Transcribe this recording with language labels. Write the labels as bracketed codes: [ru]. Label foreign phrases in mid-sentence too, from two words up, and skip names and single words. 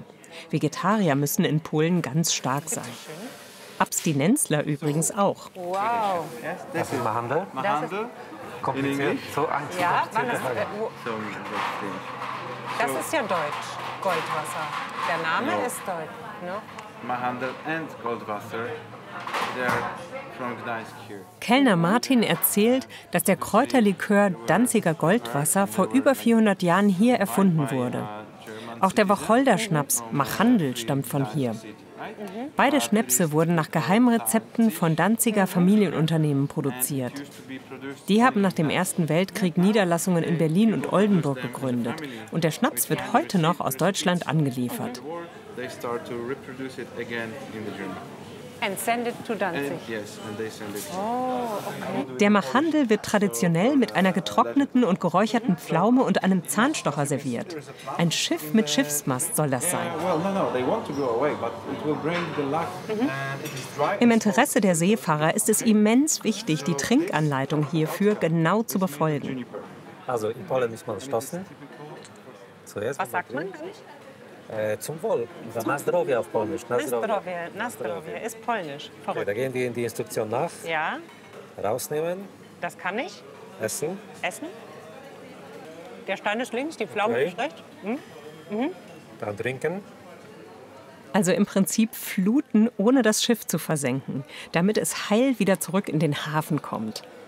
[de] Vegetarier müssen in Polen ganz stark sein. Abstinenzler übrigens auch. Wow. Das ist Mahandel. Kompliziert. So ein Ja, kompliziertes das ist ja deutsch, Goldwasser. Der Name ist deutsch. No? [en] Mahandel and Goldwasser. They're from Gdańsk here. [de] Kellner Martin erzählt, dass der Kräuterlikör Danziger Goldwasser vor über 400 Jahren hier erfunden wurde. Auch der Wacholderschnaps Machandel stammt von hier. Beide Schnäpse wurden nach Geheimrezepten von Danziger Familienunternehmen produziert. Die haben nach dem Ersten Weltkrieg Niederlassungen in Berlin und Oldenburg gegründet. Und der Schnaps wird heute noch aus Deutschland angeliefert. [en] They start to reproduce it again in the German. And send it to Danzig. Yes, and they send it. [de] Der Machandel wird traditionell mit einer getrockneten und geräucherten Pflaume und einem Zahnstocher serviert. Ein Schiff mit Schiffsmast soll das sein. Im Interesse der Seefahrer ist es immens wichtig, die Trinkanleitung hierfür genau zu befolgen. Also in Polen muss man stoßen. Zuerst Was sagt man? Zum Wohl. [pl] Na zdrowie [de] auf Polnisch. [pl] Na zdrowie. Na zdrowie [de] ist polnisch. Okay, Verrückt. da gehen wir in die Instruktion nach. Ja, Rausnehmen, das kann ich. essen. Essen. Der Stein ist links, die Pflaume Okay. ist rechts. Dann trinken. Also im Prinzip fluten, ohne das Schiff zu versenken, damit es heil wieder zurück in den Hafen kommt.